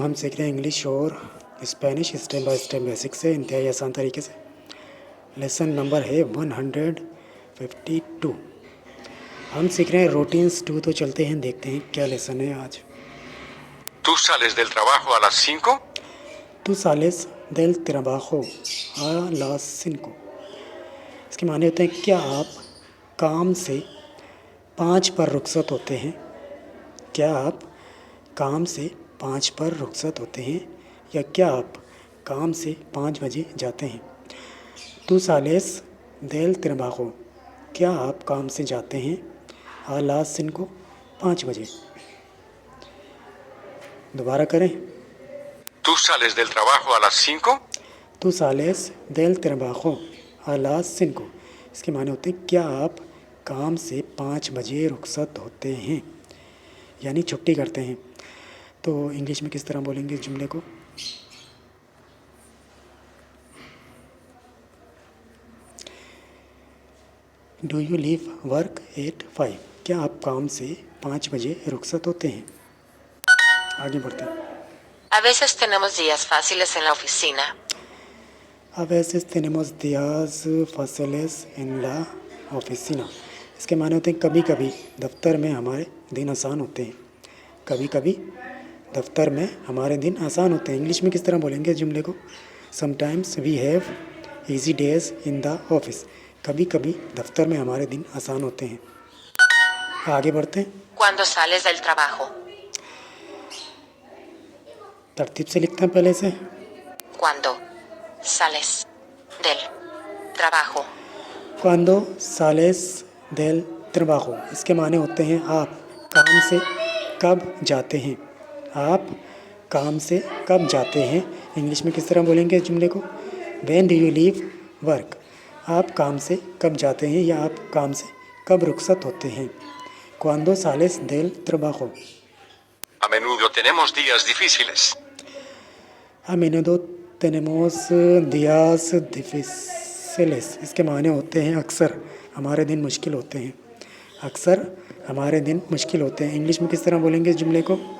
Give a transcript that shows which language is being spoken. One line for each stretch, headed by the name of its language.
Hindi: हम सीख रहे हैं इंग्लिश और Spanish step by step basic से इंतहाई आसान तरीके से। लेसन नंबर है 152। हम सीख रहे हैं रूटीन्स 2। तो चलते हैं, देखते हैं क्या लेसन है आज।
Spanish: ¿Tú sales del trabajo a las 5? Tú sales del trabajo a las 5।
Hindi: इसके माने होते हैं क्या आप काम से 5 पर रुखसत होते हैं। क्या आप काम से 5 पर रुखसत होते हैं, या क्या आप काम से 5 बजे जाते हैं।
Spanish: Tú sales del trabajo,
Hindi: क्या आप काम से जाते हैं
Spanish: a las 5,
Hindi: 5 बजे। दोबारा करें।
Spanish: ¿Tú sales del trabajo a las 5? Tú sales del trabajo a las 5।
Hindi: इसके माने होते हैं क्या आप काम से 5 बजे रुखसत होते हैं, यानी छुट्टी करते हैं। तो इंग्लिश में किस तरह बोलेंगे इस जुमले को।
English: do you leave work at 5,
Hindi: क्या आप काम से 5 बजे रुखसत होते हैं। आगे बढ़ते हैं।
Spanish: A veces tenemos días fáciles en la oficina. A veces tenemos días fáciles en la oficina।
Hindi: इसके माने होते हैं कभी कभी दफ्तर में हमारे दिन आसान होते हैं। कभी कभी दफ्तर में हमारे दिन आसान होते हैं। इंग्लिश में किस तरह बोलेंगे इस जुमले को।
English: sometimes we have easy days in the office,
Hindi: कभी कभी दफ्तर में हमारे दिन आसान होते हैं। आगे बढ़ते हैं।
Spanish: Cuando sales del trabajo.
Hindi: तरतीब से लिखते हैं पहले से।
Spanish: Cuando sales del trabajo. Cuando sales del trabajo,
Hindi: इसके माने होते हैं आप काम से कब जाते हैं। आप काम से कब जाते हैं। इंग्लिश में किस तरह बोलेंगे इस जुमले को।
English: When do you leave work,
Hindi: आप काम से कब जाते हैं, या आप काम से कब रुखसत होते हैं।
Spanish: Cuando sales del trabajo। A menudo tenemos días difíciles. A menudo tenemos días difíciles,
Hindi: इसके माने होते हैं अक्सर हमारे दिन मुश्किल होते हैं। अक्सर हमारे दिन मुश्किल होते हैं। इंग्लिश में किस तरह बोलेंगे इस जुमले को।